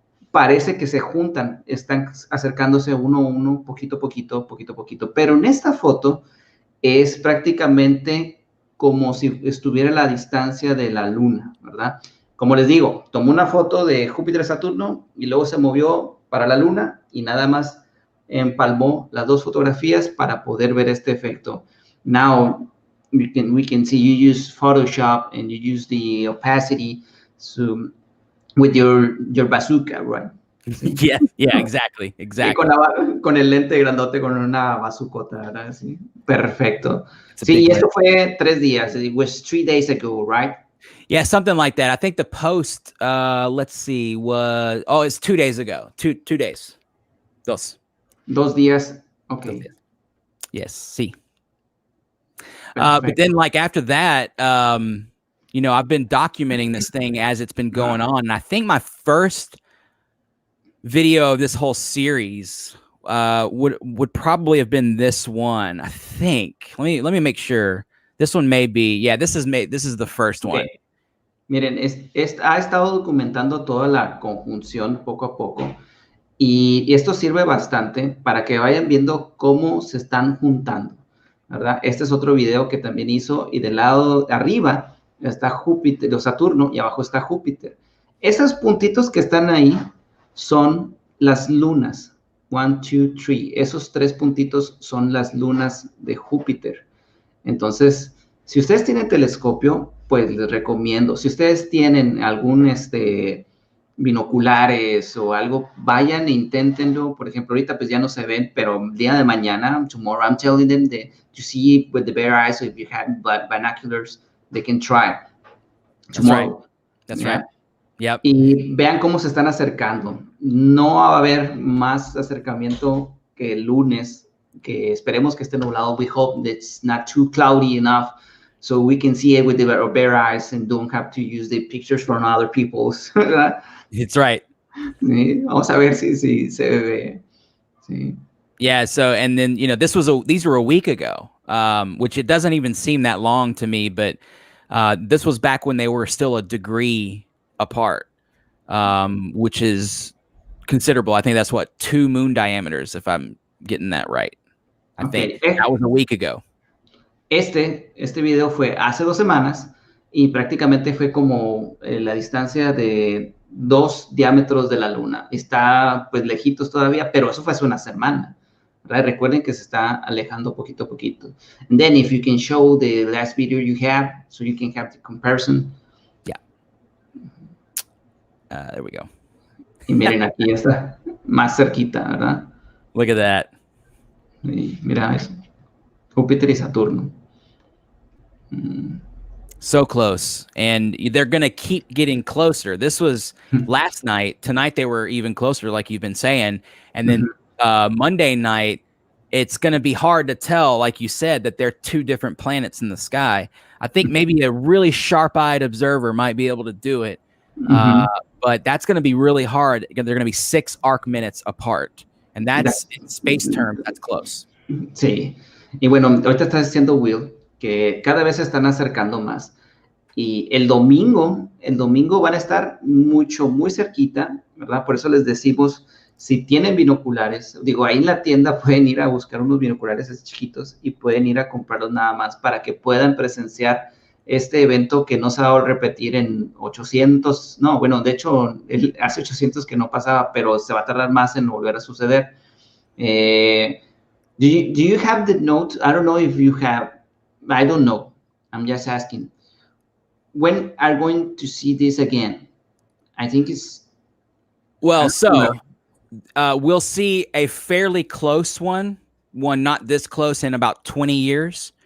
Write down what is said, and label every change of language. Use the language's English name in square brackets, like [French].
[Spanish] Parece que se juntan, están acercándose uno a uno, poquito a poquito, pero en esta foto es prácticamente como si estuviera a la distancia de la luna, ¿verdad? Como les digo, tomó una foto de Júpiter y Saturno y luego se movió para la luna y nada más empalmó las dos fotografías para poder ver este efecto. [English] Now, we can see you use Photoshop and you use the opacity with your bazooka, right? ¿Sí? Yeah, exactly. [Spanish] Con el lente grandote, con una bazucota, ¿verdad? Sí, perfecto. Sí, y esto fue 3 días. [English] It was 3 days ago, right? Yeah, something like that. I think the post, let's see, it's 2 days ago. 2 days. [Spanish] 2 días. Okay. 2 días. Yes, sí. [English] But then, like, after that, I've been documenting this thing as it's been going on. And I think my first video of this whole series would probably have been this one, I think. Let me make sure. This one may be, this is the first one. [Spanish] Miren, ha estado documentando toda la conjunción poco a poco. Y esto sirve bastante para que vayan viendo cómo se están juntando, ¿verdad? Este es otro video que también hizo y del lado de arriba está Júpiter, o Saturno, y abajo está Júpiter. Esos puntitos que están ahí son las lunas. 1, 2, 3. Esos 3 puntitos son las lunas de Júpiter. Entonces, si ustedes tienen telescopio, pues les recomiendo. Si ustedes tienen algún binoculares o algo, vayan e inténtenlo. Por ejemplo, ahorita pues ya no se ven, pero el día de mañana, [English] tomorrow, I'm telling them that to see with the bare eyes, so if you have binoculars, they can try. Tomorrow. That's right. Yep. [Spanish] Y vean cómo se están acercando. No va a haber más acercamiento que el lunes, que esperemos que esté nublado. [English] We hope that it's not too cloudy enough so we can see it with our bare eyes and don't have to use the pictures from other people's. It's right. [Spanish] Sí, vamos a ver si se ve. Sí. [English] Yeah. So, and then, these were a week ago, which it doesn't even seem that long to me, but this was back when they were still a degree apart, which is considerable. I think that's what, 2 moon diameters, if I'm getting that right. I think Ok, that was a week ago. [Spanish] este video fue hace 2 semanas y prácticamente fue como la distancia de 2 diámetros de la Luna. Está pues lejitos todavía, pero eso fue hace una semana. ¿Verdad? Recuerden que se está alejando poquito a poquito. [English] And then if you can show the last video you have, so you can have the comparison. Yeah. There we go. [Spanish] Y miren, aquí ya está más cerquita, ¿verdad? [English] Look at that. [Spanish] Y mira eso. Júpiter y Saturno. [English] So close. And they're going to keep getting closer. This was last night. Tonight, they were even closer, like you've been saying. And then Monday night, it's going to be hard to tell, like you said, that they're 2 different planets in the sky. I think maybe a really sharp-eyed observer might be able to do it. But that's going to be really hard. They're going to be 6 arc minutes apart. And that's in space terms, that's close. [Spanish] Sí. Y bueno, ahorita está diciendo Will que cada vez se están acercando más. Y el domingo van a estar muy cerquita, ¿verdad? Por eso les decimos, si tienen binoculares, digo, ahí en la tienda pueden ir a buscar unos binoculares así chiquitos y pueden ir a comprarlos nada más para que puedan presenciar este evento que no se va a repetir en 800, no, bueno, de hecho, hace 800 que no pasaba, pero se va a tardar más en volver a suceder. [English] Do you have the note? I don't know if you have, I don't know, I'm just asking. When are we going to see this again? I think it's... Well, so we'll see a fairly close one not this close in about 20 years.